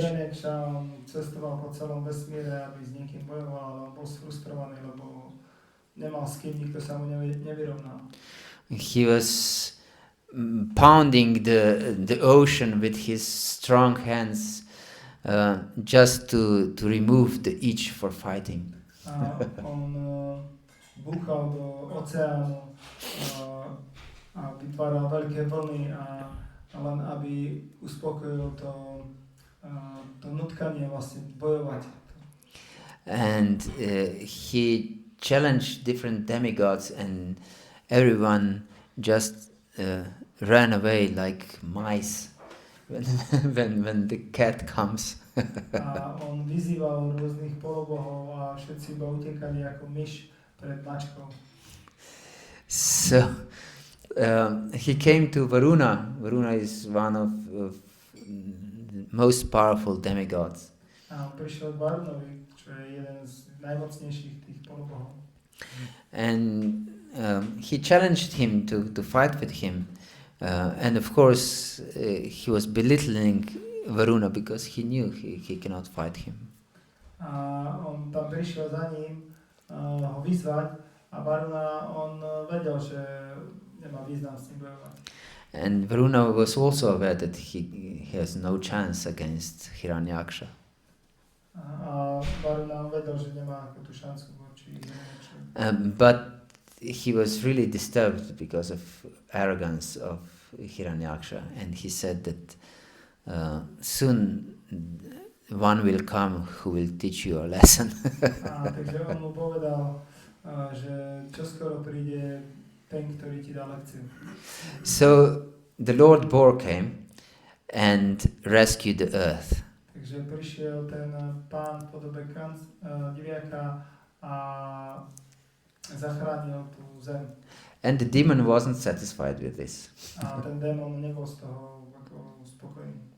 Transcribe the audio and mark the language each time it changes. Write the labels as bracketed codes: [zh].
[sk] Hiranyaksha, on cestoval po celom vesmíre, aby s niekým bojoval, ale on bol sfrustrovaný, lebo nemal s kým, nikto sa mu nevyrovnal. [en] He was pounding the ocean with his strong hands just to remove the itch for fighting. [sk] A on búchal do oceánu a vytváral veľké vlny a len aby uspokojil to nutkanie vlastne bojovať. [en] And he challenged different demigods, and everyone just ran away like mice when the cat comes. [sk] A on vyzýval rôznych polobohov a všetci iba utekali ako myš pred mačkou. [en] So he came to Varuna. Varuna is one of the most powerful demigods. [sk] A on prišiel k Varunovi, čo je jeden z najmocnejších tých polobohov. [en] And he challenged him to fight with him. And of course, he was belittling Varuna because he knew he cannot fight him. [sk] A on tam prišiel za ním ho vyzvať a Varuna, on vedel, že nemá význam s ním bojovať. [en] And Varuna was also aware that he has no chance against Hiranyaksha. [sk] A Varuna vedel, že nemá tú šancu voči Hiranyakshovi. [en] But he was really disturbed because of arrogance of Hiranyaksha, and he said that soon one will come who will teach you a lesson. [sk] Takže on mu povedal, že čoskoro príde ten, ktorý ti dá lekciu. [en] So the Lord Boar came and rescued the earth. [sk] Takže prišiel ten pán v podobe diviaka a zachránil tú zem. [en] And the demon wasn't satisfied with this. [sk] A ten démon nebol z toho ako spokojný.